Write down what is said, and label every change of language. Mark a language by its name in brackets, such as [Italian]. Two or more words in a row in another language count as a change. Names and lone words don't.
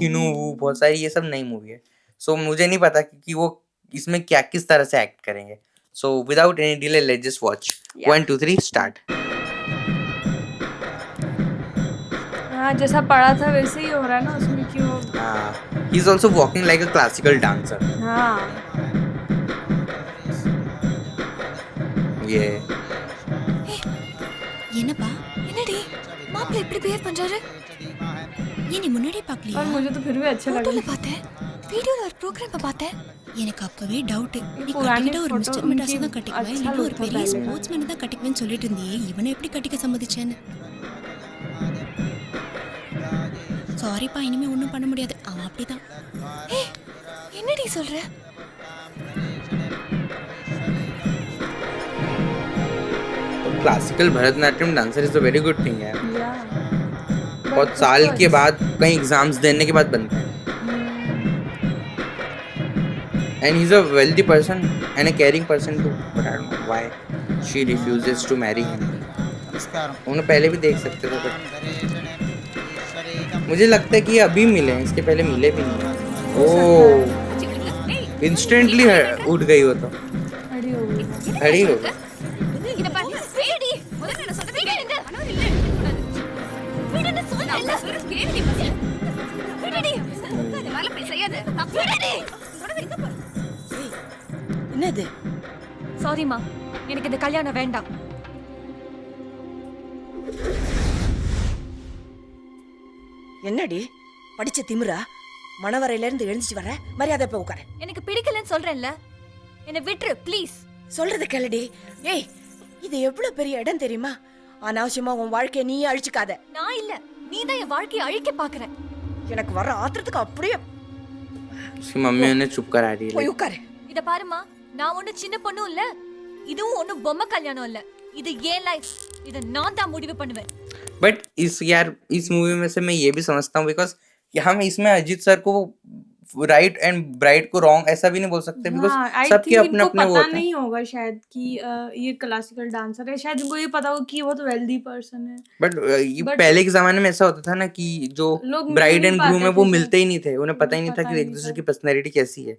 [Hindi] थीनू बहुत सारी ये सब नई मूवी है. सो मुझे नहीं पता कि वो इसमें क्या किस तरह से एक्ट करेंगे. [English] So without any delay let's just watch. [Hindi] 1 2 3 स्टार्ट. हाँ जैसा पढ़ा था वैसे ही हो रहा है ना उसमें क्यों. [English] हाँ he is also walking like a classical dancer. [Hindi] हाँ ये [Tamil] என்னப்பா என்னடி மாப்பிள்ளை இப்படி பிஹேவ் பண்றாரு? ஏன் நீ முன்னாடி பார்க்கலையா? [Hindi] और मुझे तो फिर भी अच्छा लगा. [Tamil] फोटोல பார்த்தேன், வீடியோல ஒரு ப்ரோகிராம் பார்த்தேன். எனக்கு அப்பவே டவுட். நீ கட்டிக்கிட்ட ஒரு மிஸ்டர் மெட்ராஸ் தான் கட்டிக்குவே, இல்ல ஒரு பெரிய ஸ்போர்ட்ஸ்மேன் தான் கட்டிக்குவேன்னு சொல்லிட்டு இருந்தியே, இவனை எப்படி கட்டிக்க சம்மதிச்சேன்னு. சாரிப்பா, இனிமே ஒன்றும் பண்ண முடியாது, அவன் அப்படிதான். என்னடி சொல்ற? [English] classical Bharatanatyam dancer is a very good thing है. [Hindi] बहुत साल के बाद कई एग्जाम्स देने के बाद बनते हैं. [English] And he is a wealthy person and a caring person too, but I don't know why she refuses to marry him. [Hindi] उन्हें पहले भी देख सकते थे, बट मुझे लगता है कि अभी मिले हैं, इसके पहले मिले भी नहीं. [English] oh instantly [Hindi] उठ गई वो तो, खड़ी हो गई. [Tamil] என்னது? சாரிமா, எனக்கு இந்த கல்யாணம் வேண்டாம். என்னடி படிச்ச திமிரா? மணவரையில இருந்து எழுந்துச்சு வர மரியாதை போய் உட்காரு. எனக்கு பிடிக்கலன்னு சொல்றேன்ல, என்ன விட்டுரு ப்ளீஸ். சொல்றது கேளுடி. ஏய் இது எவ்வளவு பெரிய இடம் தெரியுமா? அனாவசியமா உன் வாழ்க்கைய நீ அழிச்சுக்காத. நான் இல்ல, நீ தான் என் வாழ்க்கையை அழிக்க பாக்குற. எனக்கு வர ஆத்திரத்துக்கு அப்படியே [Hindi] उसकी मम्मी उन्हें चुप करा रही है. [Tamil] போய் உட்காரு. இத பாருமா, நான் ஒண்ணு சின்ன பொண்ணும் இல்ல, இதுவும் ஒண்ணு பொம்மை கல்யாணம் இல்ல. இது ஏன் லைஃப், இத நான் தான் முடிவு பண்ணுவேன். [Hindi] बट इस मूवी में से मैं ये भी समझता हूँ, बिकॉज हम इसमें अजीत सर को [English] right and bride [Hindi] को रॉन्ग ऐसा भी नहीं बोल सकते, बिकॉज सबके अपने अपने वो होते हैं. नहीं होगा शायद कि ये क्लासिकल डांसर है, शायद उनको ये पता हो कि वो तो [English] wealthy person [Hindi] है. बट पहले के जमाने में ऐसा होता था ना कि जो [English] bride and groom [Hindi] है वो मिलते ही नहीं थे, उन्हें पता ही नहीं था कि एक दूसरे की पर्सनैलिटी कैसी है.